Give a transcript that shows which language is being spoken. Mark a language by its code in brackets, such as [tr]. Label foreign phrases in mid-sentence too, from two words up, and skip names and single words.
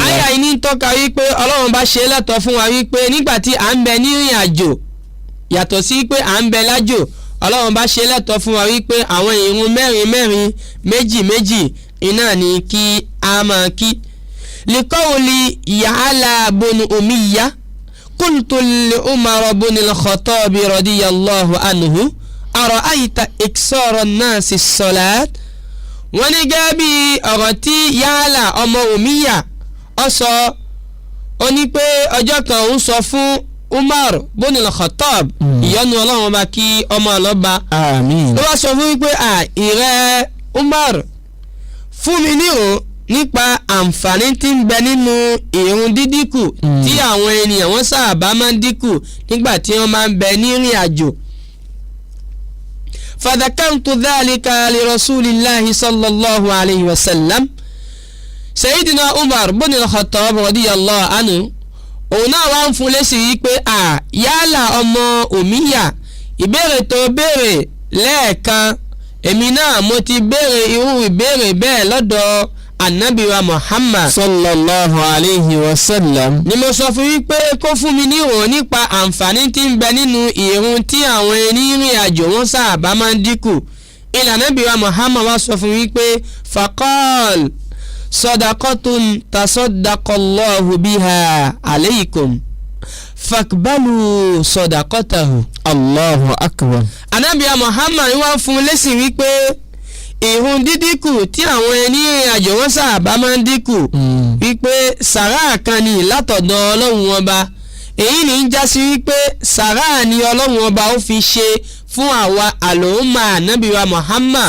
[yo] àyà yìí ní tọ́ka wípé ọlọ́run bá ṣe lẹ́tọ̀ọ́ fún wa wípé nígbàtí à ń bẹ nírìn àjò yàtọ̀ sí pé à ń bẹ lájò ọlọ́run bá ṣe lẹ́tọ̀ọ́ fún wa wípé àwọn ìrun mẹ́rin méjì iná ni kí a máa kí. [ar] لقول يعلى بن أمية قلت لعمر بن الخطاب رضي الله عنه أرأيت إقصار الناس الصلاة. [yo] wọ́n ní gẹ́gẹ́ bí ọ̀rọ̀ tí Ya'ala ọmọ Umayya ó sọ ó ní pé ọjọ́ kan òun sọ fún Umar bonu al-Khattab ìyọ́nú ọlọ́run bá kí ọmọ ọlọ́ba àmín. ló wá sọ fún wípé ìrẹ́ Umar fún mi níhò nípa àǹfààní tí ń bẹ nínú ìrun dídínkù tí àwọn ènìyàn wọ́n sábà máa ń dínkù nígbà tí wọ́n máa ń bẹ nírìn àjò. [ar] فذكرت ذلك لرسول الله صلى الله عليه وسلم. [yo] Sayyidina Umar bin al-Khattab [ar] رضي الله عنه [yo] òun náà wá ń fún lésì wípé Ya'ala ọmọ Umayya ìbéèrè tó béèrè lẹ́ẹ̀kan èmi náà mo ti béèrè irú ìbéèrè bẹ́ẹ̀ lọ́dọ̀ Ànábì wa Muhammad [ar] صلى الله عليه وسلم. [yo] ni mo sọ fún wípé kó fún mi ní ìròyìn nípa àǹfààní tí ń bẹ nínú ìrun tí àwọn onírìn àjò wọn sábà máa ń dínkù. ìlànà Ànábì wa Muhammad wá sọ fún wípé [ar] فقال صدقة تصدق الله بها عليكم فاقبلوا صدقته. الله أكبر. [yo] Ànábì Muhammad wá fún lésì wípé ìrun dídínkù tí àwọn onírìn àjò wọn sábà máa ń dínkù wípé sàrà kan ni látọ̀dọ̀ ọlọ́run ọba. èyí ní í já sí wípé sàrà ni ọlọ́run ọba ó fi ṣe fún àwa àlòmà Ànábì wa Muhammad